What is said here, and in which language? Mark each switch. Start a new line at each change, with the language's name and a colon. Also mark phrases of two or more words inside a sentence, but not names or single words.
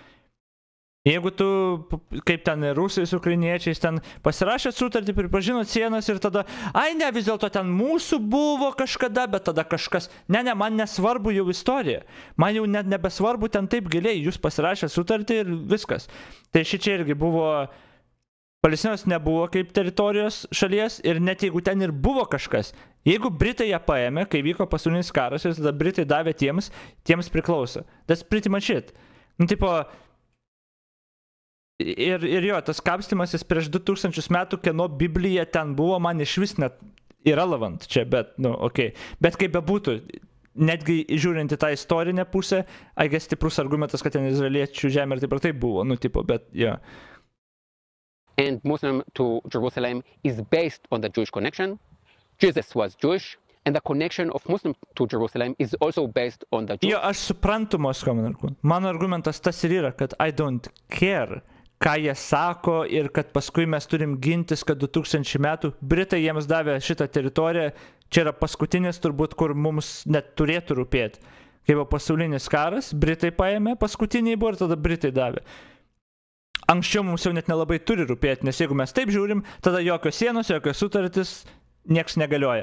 Lithuanian: Jeigu tu, kaip ten rusai su ukrainiečiais, ten pasirašėt sutartį, pripažinot sienas ir tada, ne, vis dėlto ten mūsų buvo kažkada, bet tada kažkas, ne, man nesvarbu jau istorija, man jau net nebesvarbu ten taip giliai, jūs pasirašėt sutartį ir viskas. Tai šičia irgi buvo, Palestinos nebuvo kaip teritorijos šalies ir net jeigu ten ir buvo kažkas, jeigu Britai ją paėmė, kai vyko pasaulinis karas ir tada Britai davė tiems priklauso.
English: That's pretty much it.
Lithuanian: Ir jo, tas kapstymasis prieš 2000 metų, kieno Biblija ten buvo, man iš vis net irrelevant čia, bet, okei. Bet kaip bebūtų, netgi žiūrint į tą istorinę pusę, stiprus argumentas, kad ten izraeliečių žemė ir taip buvo, bet jo.
English: And Muslim to Jerusalem is based on the Jewish connection. Jesus was Jewish, and the connection of Muslim to Jerusalem is also based on the Jewish.
Lithuanian: Jo, aš suprantu mano argumentas tas ir yra, kad
English: I don't care,
Lithuanian: ką jie sako ir kad paskui mes turim gintis, kad 2000 metų Britai jiems davė šitą teritoriją, čia yra paskutinis turbūt, kur mums net turėtų rūpėti. Kai buvo pasaulinis karas, Britai paėmė, paskutiniai buvo ir tada Britai davė. Anksčiau mums jau net nelabai turi rūpėti, nes jeigu mes taip žiūrim, tada jokios sienos, jokios sutartis, nieks negalioja.